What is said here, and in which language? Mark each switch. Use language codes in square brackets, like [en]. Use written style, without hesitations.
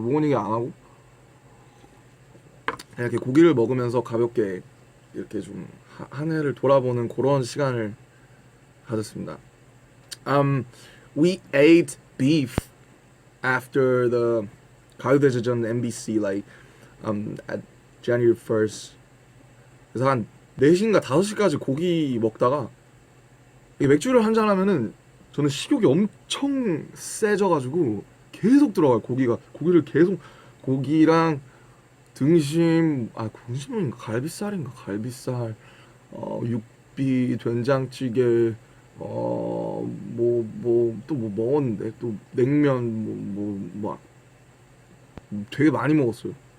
[ko] 무거운 얘기 안 하고 이렇게 고기를 먹으면서 가볍게 이렇게 좀 한 해를 돌아보는 그런 시간을 가졌습니다. [en] We ate beef after the 가요대제전 MBC at January 1st. [ko] 그래서 한 4시인가 5시까지 고기 먹다가 맥주를 한잔 하면은 저는 식욕이 엄청 세져가지고 계속 들어가요. 고기를 계속 고기랑 등심인가 갈비살 육비 된장찌개 또 뭐 먹었는데 또 냉면 되게 많이 먹었어요.